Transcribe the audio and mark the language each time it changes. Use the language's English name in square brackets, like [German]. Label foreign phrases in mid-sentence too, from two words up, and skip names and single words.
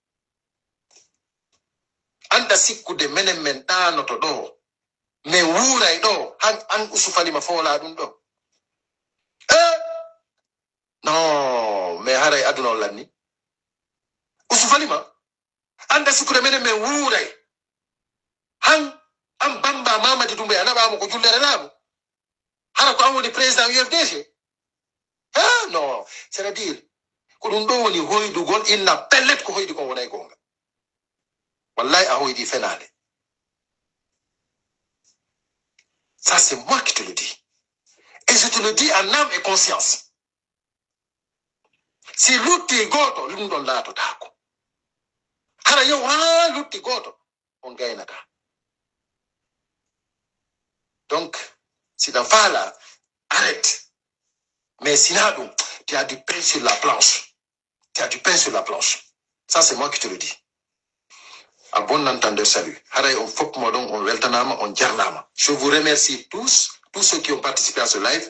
[Fula] anda sikkude menen men ɗanoto ɗo min wuuray ɗo an usufalima foola ɗum ɗo non mais haray aduna o lanni usufalima anda sikkude menen men wuuray han an bamba Mamadi Doumbouya a naɓamo ko jullere laamu hara ko an woni président UFDG non [French] c'est à dire [Fula] ko ɗum ɗo woni hoydugol inna pellet ko hoydi kon wonay gonga wallahi a hoydi fenade [French] ça c'est moi qui te le dis et je te le dis en âme et conscience [Fula] si lutti goto ɗum ɗon laatotako hara yow ha lutti goto on gaynata donc si ɗan faala [French] arrête. Mais sinon, tu as du pain sur la planche. Tu as du pain sur la planche. Ça, c'est moi qui te le dis. À bon entendeur, salut. Je vous remercie tous ceux qui ont participé à ce live.